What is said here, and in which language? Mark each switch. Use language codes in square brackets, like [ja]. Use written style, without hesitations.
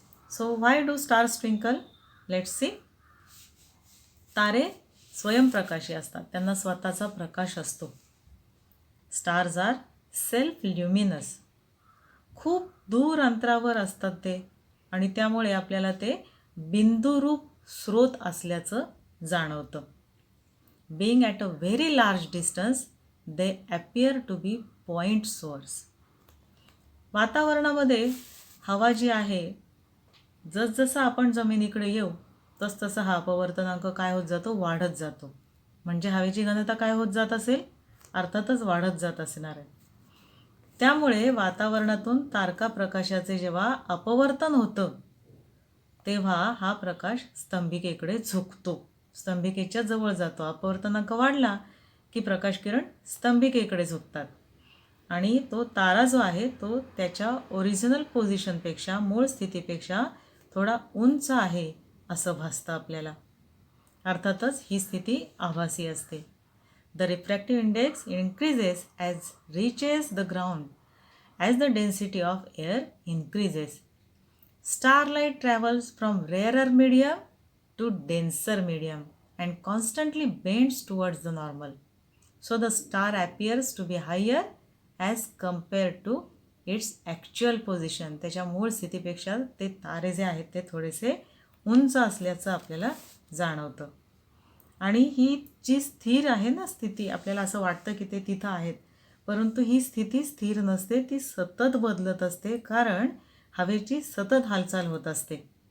[en] So why do stars twinkle? Let's see. [mr] तारे स्वयंप्रकाशी असतात, त्यांना स्वतःचा प्रकाश असतो. [en] Stars are self luminous. [mr] खूप दूर अंतरावर असतात ते आणि त्यामुळे आपल्याला ते बिंदुरूप स्रोत असल्याचं जाणवतं. [en] Being at a very large distance, they appear to be point source. [mr] वातावरणामध्ये हवा जी आहे, जसजसं आपण जमिनीकडे येऊ तसतसा हा अपवर्तनांक काय होत जातो, वाढत जातो. म्हणजे हवेची घनता काय होत जात असेल, अर्थातच वाढत जात असणार आहे. त्यामुळे वातावरणातून तारका प्रकाशाचे जेव्हा अपवर्तन होतं तेव्हा हा प्रकाश स्तंभिकेकडे झुकतो, स्तंभिकेच्या जवळ जातो. अपवर्तनांक वाढला की प्रकाश किरण स्तंभिकेकडे झुकतात आणि तो तारा जो आहे तो त्याच्या ओरिजिनल पोझिशनपेक्षा, मूळ स्थितीपेक्षा थोडा उंच आहे असं भासतं आपल्याला. अर्थातच ही स्थिती आभासी असते. [en] The refractive index increases as reaches the ground as the density of air increases. Starlight travels from rarer medium to denser medium and constantly bends towards the normal. So the star appears to be higher as compared to its actual position. [mr] त्याच्या मूळ स्थितीपेक्षा ते तारे जे आहेत ते थोडेसे उंच असल्याचं आपल्याला जाणवतं. आणि ही जी स्थिर आहे ना स्थिती, आपल्याला असं वाटतं की ते तिथं आहेत, परंतु ही स्थिती स्थिर नसते, ती सतत बदलत असते, कारण हवेची सतत हालचाल होत असते.